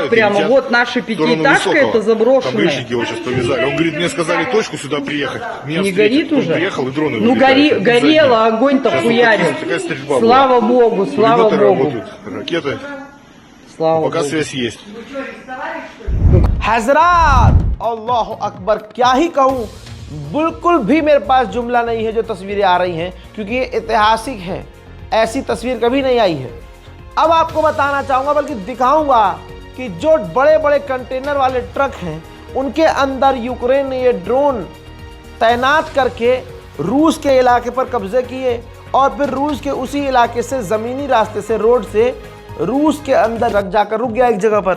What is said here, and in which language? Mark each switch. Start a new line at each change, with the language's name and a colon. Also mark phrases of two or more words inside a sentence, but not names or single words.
Russian: и прямо, летят вот наша в сторону пятиэтажка, Высокого. это заброшенная. Там гаишники его сейчас повязали. Он говорит, мне сказали точку сюда приехать. Меня Не встретят. горит Он уже? приехал, и дроны Ну вылетают. горело, огонь-то Сейчас вот хуярил. такая стрельба Слава Богу, слава Пулеметы Богу. работают, ракеты. Слава Пока Богу. связь есть.
Hindi: हजरात
Arabic: الله أكبر,
Hindi: क्या ही कहूँ, बिल्कुल भी मेरे पास जुमला नहीं है जो तस्वीरें आ रही हैं, क्योंकि ये ऐतिहासिक है, ऐसी तस्वीर कभी नहीं आई है। अब आपको बताना चाहूँगा, बल्कि दिखाऊंगा कि जो बड़े बड़े कंटेनर वाले ट्रक हैं उनके अंदर यूक्रेन ने ये ड्रोन तैनात करके रूस के इलाके पर कब्जे किए और फिर रूस के उसी इलाके से ज़मीनी रास्ते से, रोड से रूस के अंदर जाकर रुक गया एक जगह पर।